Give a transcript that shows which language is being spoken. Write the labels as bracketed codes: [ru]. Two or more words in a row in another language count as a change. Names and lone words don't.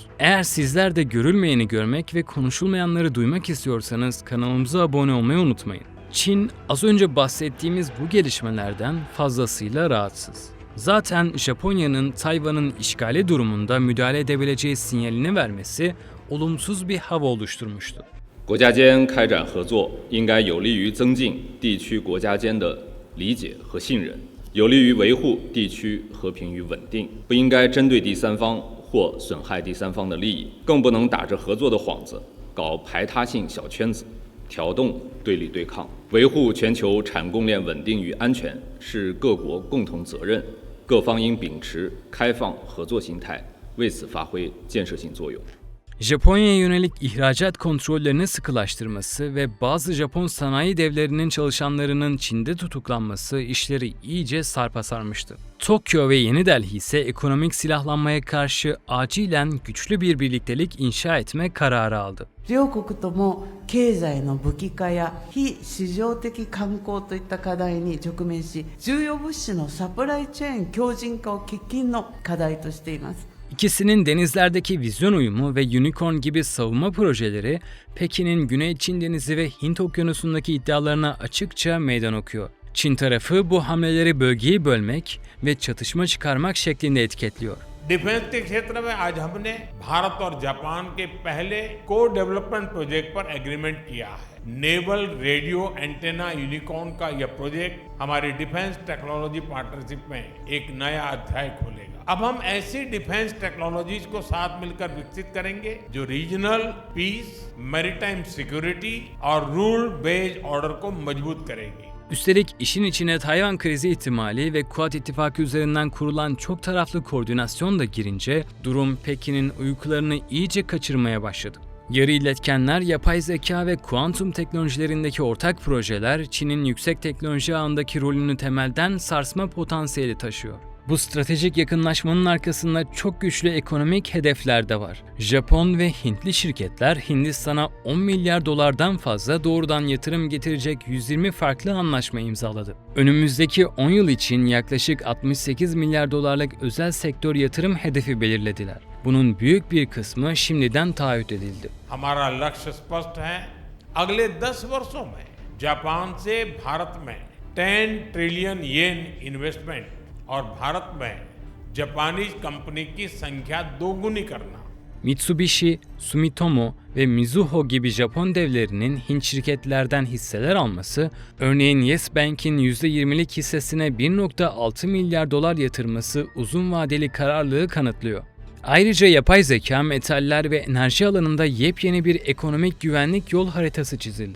[tr] Eğer sizler de görülmeyeni görmek ve konuşulmayanları duymak istiyorsanız kanalımıza abone olmayı unutmayın. Çin, az önce bahsettiğimiz bu gelişmelerden fazlasıyla rahatsız. Zaten Japonya'nın Tayvan'ın işgali durumunda müdahale edebileceği sinyalini vermesi olumsuz bir hava oluşturmuştu. [zh] 国家间开展合作应该有利于增进地区国家间的理解和信任，有利于维护地区和平与稳定，不应该针对第三方或损害第三方的利益，更不能打着合作的幌子搞排他性小圈子，挑动对立对抗。维护全球产供链稳定与安全是各国共同责任，各方应秉持开放合作心态，为此发挥建设性作用。 [tr] Japonya'ya yönelik ihracat kontrollerini sıkılaştırması ve bazı Japon sanayi devlerinin çalışanlarının Çin'de tutuklanması işleri iyice sarpa sarmıştı. Tokyo ve Yeni Delhi ise ekonomik silahlanmaya karşı acilen güçlü bir birliktelik inşa etme kararı aldı. [ja] 両国とも経済の武器化や非市場的観光といった課題に直面し、重要物資のサプライチェーン強靭化を喫緊の課題としています。 [tr] İkisinin denizlerdeki vizyon uyumu ve Unicorn gibi savunma projeleri Pekin'in Güney Çin Denizi ve Hint Okyanusu'ndaki iddialarına açıkça meydan okuyor. Çin tarafı bu hamleleri bölgeyi bölmek ve çatışma çıkarmak şeklinde etiketliyor. [hi] डिफेंस के क्षेत्र में आज हमने भारत और जापान के पहले को [en] development project [hi] पर एग्रीमेंट किया है। [en] naval radio antenna Unicorn [hi] का यह प्रोजेक्ट हमारी [en] defence technology partnership [hi] में एक नया अध्याय खोलेगा। अब हम ऐसी [en] defence technologies [hi] को साथ मिलकर विकसित करेंगे जो [en] regional peace, maritime security [hi] और [en] rule based order [hi] को मजबूत करेगी। [tr] Üstelik işin içine Tayvan krizi ihtimali ve Kuad İttifakı üzerinden kurulan çok taraflı koordinasyon da girince durum Pekin'in uykularını iyice kaçırmaya başladı. Yarı iletkenler, yapay zeka ve kuantum teknolojilerindeki ortak projeler Çin'in yüksek teknoloji ağındaki rolünü temelden sarsma potansiyeli taşıyor. Bu stratejik yakınlaşmanın arkasında çok güçlü ekonomik hedefler de var. Japon ve Hintli şirketler Hindistan'a 10 milyar dolardan fazla doğrudan yatırım getirecek 120 farklı anlaşma imzaladı. Önümüzdeki 10 yıl için yaklaşık 68 milyar dolarlık özel sektör yatırım hedefi belirlediler. Bunun büyük bir kısmı şimdiden taahhüt edildi. [hi] हमारा लक्ष्य स्पष्ट है। अगले 10 वर्षों में जापान से भारत में 10 [en] trillion yen investment [hi] और भारत में [en] Japanese company [hi] की संख्या दोगुनी करना। [tr] Mitsubishi, Sumitomo ve Mizuho gibi Japon devlerinin Hint şirketlerden hisseler alması, örneğin Yes Bank'in %20'lik hissesine 1.6 milyar dolar yatırması uzun vadeli kararlılığı kanıtlıyor. Ayrıca yapay zeka, metaller ve enerji alanında yepyeni bir ekonomik güvenlik yol haritası çizildi.